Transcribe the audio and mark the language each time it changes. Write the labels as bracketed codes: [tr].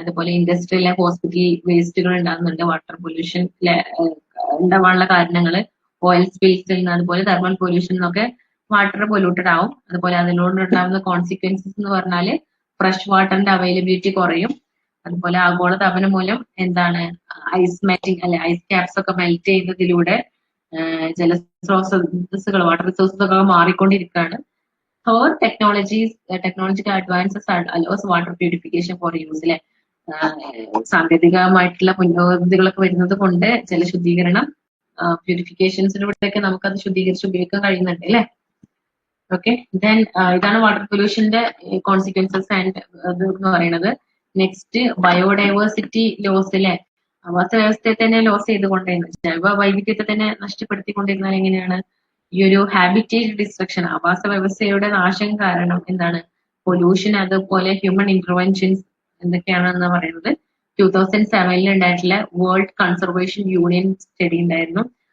[ml] അതുപോലെ industrial hospital വേസ്റ്റുകൾ ഉണ്ടാകുന്നുണ്ട്. വാട്ടർ പൊല്യൂഷൻ ഉണ്ടാവാനുള്ള കാരണങ്ങള് ഓയിൽ സ്പിൽസിൽ നിന്ന്, അതുപോലെ തെർമൽ പൊല്യൂഷൻ എന്നൊക്കെ വാട്ടർ പൊല്യൂട്ടഡ് ആവും. അതുപോലെ അതിനോട് ഉണ്ടാകുന്ന കോൺസിക്വൻസസ് എന്ന് പറഞ്ഞാല് ഫ്രഷ് വാട്ടറിന്റെ അവൈലബിലിറ്റി കുറയും, അതുപോലെ ആഗോളതാപനം മൂലം എന്താണ് ഐസ് മെൽറ്റിംഗ് അല്ലെ ഐസ് ക്യാപ്സ് ഒക്കെ മെൽറ്റ് ചെയ്യുന്നതിലൂടെ ജലസ്രോതസ്സുകൾ വാട്ടർ റിസോഴ്സസ് ഒക്കെ മാറിക്കൊണ്ടിരിക്കുകയാണ്. [en] Third, technological advances allows water purification for use. [ml] അല്ലെ സാങ്കേതികമായിട്ടുള്ള പുരോഗതികളൊക്കെ വരുന്നത് കൊണ്ട് ജലശുദ്ധീകരണം പ്യൂരിഫിക്കേഷൻസിലൂടെയൊക്കെ നമുക്കത് ശുദ്ധീകരിച്ച് ഉപയോഗിക്കാൻ കഴിയുന്നുണ്ട് അല്ലെ. ഓക്കെ, ദെൻ ഇതാണ് വാട്ടർ പൊല്യൂഷന്റെ കോൺസിക്വൻസസ് ആൻഡ് ഇത് എന്ന് പറയുന്നത്. നെക്സ്റ്റ് ബയോഡൈവേഴ്സിറ്റി ലോസ് അല്ലെ, ആവാസ വ്യവസ്ഥയെ തന്നെ ലോസ് ചെയ്തുകൊണ്ടിരുന്നത്, ജൈവ വൈവിധ്യത്തെ തന്നെ നഷ്ടപ്പെടുത്തിക്കൊണ്ടിരുന്നാൽ എങ്ങനെയാണ് ഈ ഒരു ഹാബിറ്റേറ്റ് ഡിസ്ട്രക്ഷൻ, ആവാസ വ്യവസ്ഥയുടെ നാശം കാരണം എന്താണ് പൊല്യൂഷൻ, അതുപോലെ ഹ്യൂമൻ ഇന്റർവെൻഷൻസ് എന്തൊക്കെയാണെന്ന് പറയുന്നത് 2007 ഉണ്ടായിട്ടുള്ള വേൾഡ് കൺസർവേഷൻ യൂണിയൻ സ്റ്റഡി ഉണ്ടായിരുന്നു.